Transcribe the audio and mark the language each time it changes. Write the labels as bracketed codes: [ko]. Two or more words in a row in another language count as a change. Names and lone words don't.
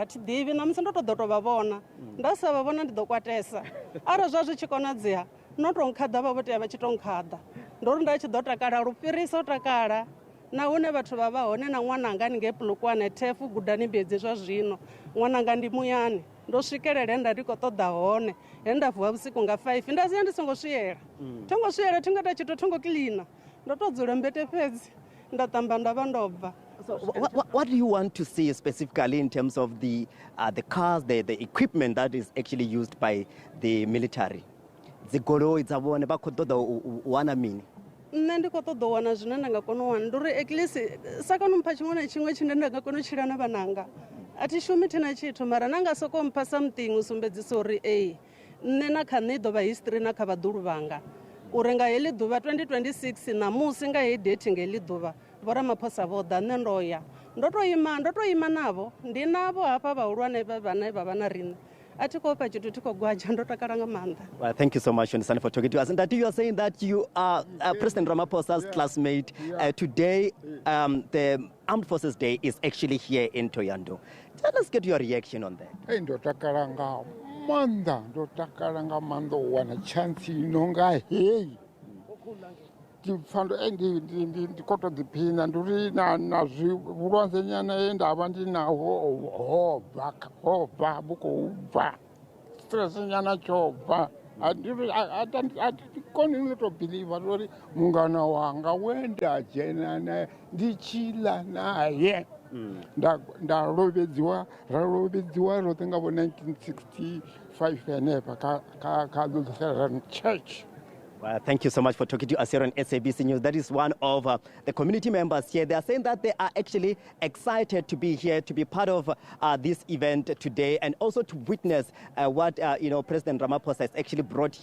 [ve] thi ḓivhi namusi ndo to vha vhona nda sa vha vhona ndi ḓo kwatesa ara zwa zwi tshi konadzea no to nkhada vha vho tea vha tshi to nkhada ndori nda tshi ḓo takala lufhirisa u takala na hune vhathu vha vha hone na ṅwananga ni nge Pulukwane Thefu gudani bedzi zwa zwino ṅwananga ndi muyani ndo swikelela nda ndi khou ṱoḓa hone he nda vuwa vhusiku nga 5 nda sia ndi songo swiyela thongo swiyela thingata tshithu thongo cleaner ndo to dzula mbete fhedzi nda ṱamba nda vha ndo bva. [en] So what do you want to see specifically in terms of the cars, the equipment that is actually used by the military? [ve] The goloi dza vhone vha khou ṱoḓa u wana mini? Nṋe ndi khou ṱoḓa u wana zwine nda nga kona u wana ndi uri [en] at least [ve] sa kona u mpha tshiṅwe na tshiṅwe tshine nda nga kona u tshila na vhananga a thi shumi thina tshithu mara na nga sokou mpha something u sumbedzisa uri nṋe na kha nṋe i ḓo vha history na kha vhaḓulu vhanga uri nga heḽi ḓuvha 2026 namusi nga heyi date nga heḽi ḓuvha vho ramaphosa vho ḓa nṋe ndo ya ndo to ima navho ndi navho hafha vhahulwane vhane vha vha na riṋe a thi khou fha tshithu thi khou gwaja ndo takala nga maanḓa. [en] Well, thank you so much, Shonisani, for talking to us. And that you are saying that you are President Ramaphosa's classmate. Today, the Armed Forces Day is actually here in Thohoyandou. Let's get your reaction on that. [ve] Hey, ndo takala nga maanḓa u wana chance inonga hey. Ndi khou tou ḓiphina ndi uri na zwivhulwadze nyana he nda vha ndi naho ho bva vhu khou bva stress nyana tsho bva a thi koni no tou believe uri mungana wanga we nda dzhena naye ndi tshila naye nda lovhedziwa roṱhe nga vo 1965 henefha kha Lutheran Church. [en] Well, thank you so much for talking to us here on SABC News. That is one of the community members here. They are saying that they are actually excited to be here, to be part of this event today, and also to witness what President Ramaphosa has actually brought here.